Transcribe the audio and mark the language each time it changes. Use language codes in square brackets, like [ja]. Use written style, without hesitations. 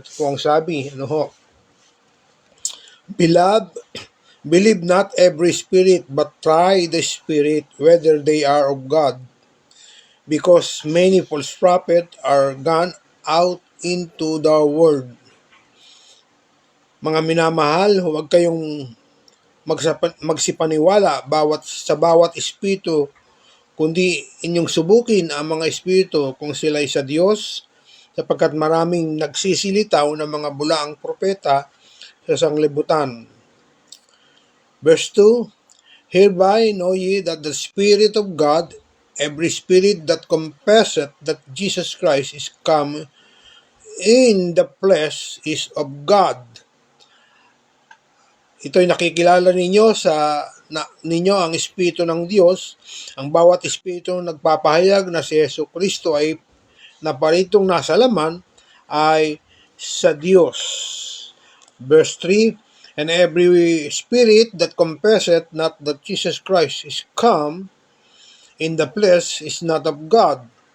[tl] Ito po ang sabi, [en] Beloved, believe not every spirit, but try the spirit whether they are of God, because many false prophets are gone out into the world. [tl] Mga minamahal, huwag kayong magsipaniwala sa bawat espiritu, kundi inyong subukin ang mga espiritu kung sila'y sa Diyos, sapagkat maraming nagsisilitaw ng mga bulaang propeta sa sanglibutan. [en] Verse 2, Hereby know ye that the Spirit of God, every spirit that confesseth that Jesus Christ is come in the flesh is of God. [tl] Ito'y nakikilala ninyo ninyo ang Espiritu ng Diyos. Ang bawat Espiritu nagpapahayag na si Jesucristo ay naparitong nasa laman ay sa Diyos. [en] Verse 3, And every spirit that confesseth not that Jesus Christ is come in the flesh is not of God.